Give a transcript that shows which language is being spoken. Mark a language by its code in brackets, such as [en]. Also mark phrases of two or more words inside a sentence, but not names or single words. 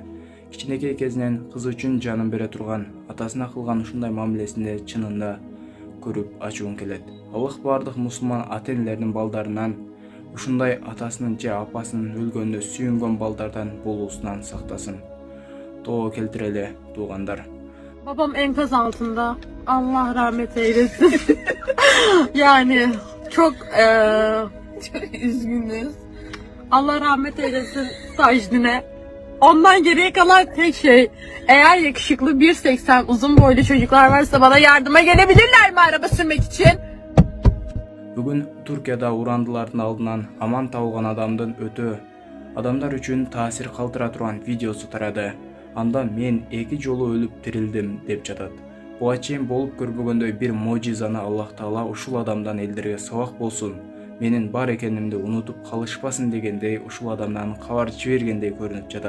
[ky] Кичинекей кезинен кызы үчүн жанын бере турган, атасына кылган ушундай мамилесинде чынында көрүп ачуун келет. Аллах бардык мусулман ата-энелердин балдарынан ушундай атасынын же апасынын өлгөнүнө сүйүнгөн балдардан болуусунан сактасын. Доо келтирели туугандар. [tr] Babam enkaz altında. Allah rahmet eylesin. Yani çok üzgünüz. Allah rahmet eylesin Sajdin'e. Ondan geriye kalan tek şey, eğer yakışıklı 1.80 uzun boylu çocuklar varsa bana yardıma gelebilirler mi araba sürmek için? [ky] Бүгүн Түркияда урандылардын алдынан аман табылган адамдар үчүн таасир калтыра турган видеосу тарады. Анда мен 2 жолу өлүп тирилдим деп жатат. Буга чейин болуп көрбөгөндөй бир можизаны Аллах Таала ушул адамдан элдерге сабак болсун, менин бар экенимди унутуп калышпасын дегендей ушул адамдан кабар жибергендей көрүнүп жатат.